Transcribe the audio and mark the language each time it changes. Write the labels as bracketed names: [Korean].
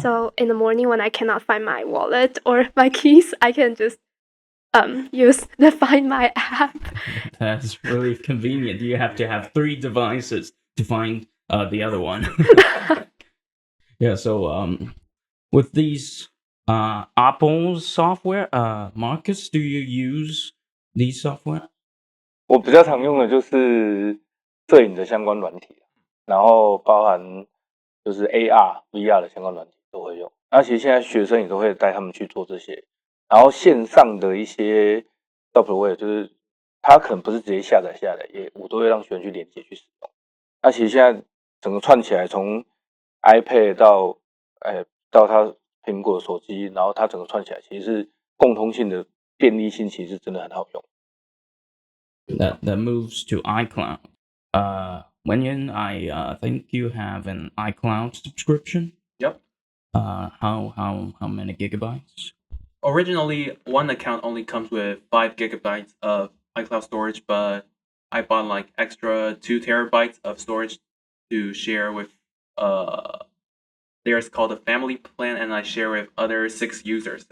[English] So in the morning when I cannot find my wallet or my keys, I can just use the Find My app. That's really convenient. You have to have 3 devices to find the other one. Yeah, so with these Apple software, Marcus, do you use these software? [Chinese] 我比较常用的就是摄影的相关软体，然后包含就是 AR、VR 的相关软体都会用。那其实现在学生也都会带他们去做这些，然后线上的一些 software 就是它可能不是直接下载下来，我都会让学生去连接去使用。那其实现在整个串起来，从 iPad 到它苹果手机，然后它整个串起来，其实是共通性的便利性，其实真的很好用。 [English] That moves to iCloud. Wenyan, I think you have an iCloud subscription. Yep. How many gigabytes? Originally, one account only comes with 5 GB of iCloud storage, but I bought like extra 2 TB of storage to share with there's called a family plan, and I share with other 6 users.